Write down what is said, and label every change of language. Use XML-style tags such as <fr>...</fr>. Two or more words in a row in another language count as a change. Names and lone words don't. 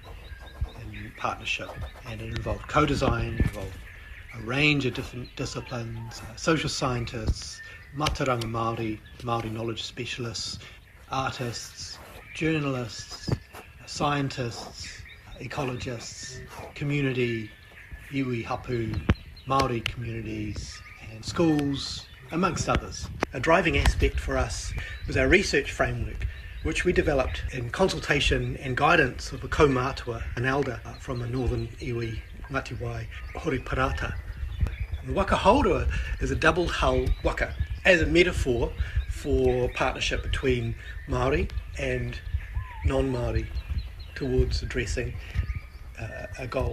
<en>in partnership, and it involved co-design, involved a range of different disciplines, social scientists,</en> <mi>mātauranga Māori,</mi> <en>Māori knowledge specialists, artists, journalists, scientists, ecologists, community,</en> <mi>iwi hapu,</mi> <en>Māori communities and schools, amongst others. A driving aspect for us was our research framework, which we developed in consultation and guidance of a kaumātua, an elder from a northern iwi, Ngāti Wai, Hori Parata. The</en> <mi>waka haurua</mi> <en>is a double hull waka, as a metaphor for partnership between Māori and non-Māori towards addressing a goal.</en>